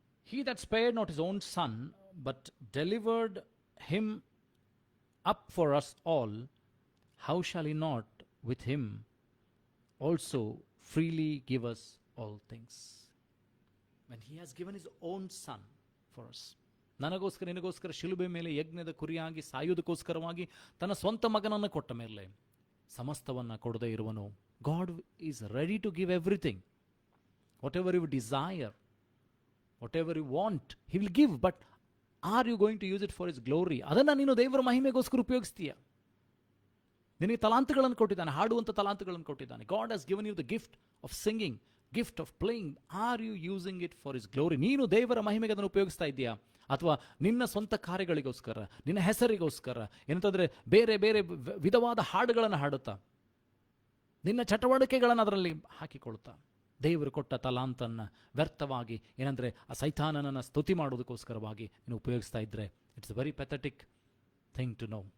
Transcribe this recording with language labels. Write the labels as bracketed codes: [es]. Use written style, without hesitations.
[en] He that spared not his own son, but delivered him up for us all, how shall he not with him also freely give us all things. When he has given his own son for us, [kn] ನನಗೋಸ್ಕರ ನಿನಗೋಸ್ಕರ ಶಿಲುಬೆ ಮೇಲೆ ಯಜ್ಞದ ಕುರಿಯಾಗಿ ಸಾಯುವುದಕ್ಕೋಸ್ಕರವಾಗಿ ತನ್ನ ಸ್ವಂತ ಮಗನನ್ನು ಕೊಟ್ಟ ಮೇಲೆ ಸಮಸ್ತವನ್ನು ಕೊಡದೇ ಇರುವನು. [en] God is ready to give everything. Whatever you desire, whatever you want, he will give. But are you going to use it for his glory? [kn] ಅದನ್ನು ನೀನು ದೇವರ ಮಹಿಮೆಗೋಸ್ಕರ ಉಪಯೋಗಿಸ್ತೀಯ. ನಿನಗೆ ತಲಾಂತಗಳನ್ನು ಕೊಟ್ಟಿದ್ದಾನೆ, ಹಾಡುವಂಥ ತಲಾಂತಗಳನ್ನು ಕೊಟ್ಟಿದ್ದಾನೆ. [en] God has given you the gift of singing, gift of playing. Are you using it for his glory? [kn] ನೀನು ದೇವರ ಮಹಿಮೆಗೆ ಅದನ್ನು ಉಪಯೋಗಿಸ್ತಾ ಇದೆಯಾ, ಅಥವಾ ನಿನ್ನ ಸ್ವಂತ ಕಾರ್ಯಗಳಿಗೋಸ್ಕರ, ನಿನ್ನ ಹೆಸರಿಗೋಸ್ಕರ, ಏನಂತಂದರೆ ಬೇರೆ ಬೇರೆ ವಿಧವಾದ ಹಾಡುಗಳನ್ನು ಹಾಡುತ್ತಾ, ನಿನ್ನ ಚಟುವಟಿಕೆಗಳನ್ನು ಅದರಲ್ಲಿ ಹಾಕಿಕೊಳ್ತಾ, ದೇವರು ಕೊಟ್ಟ ತಲಾಂತನ್ನು ವ್ಯರ್ಥವಾಗಿ ಏನಂದರೆ ಆ ಸೈತಾನನನ್ನು ಸ್ತುತಿ ಮಾಡೋದಕ್ಕೋಸ್ಕರವಾಗಿ ನೀನು ಉಪಯೋಗಿಸ್ತಾ ಇದ್ದರೆ, [en] It's a very pathetic thing to know.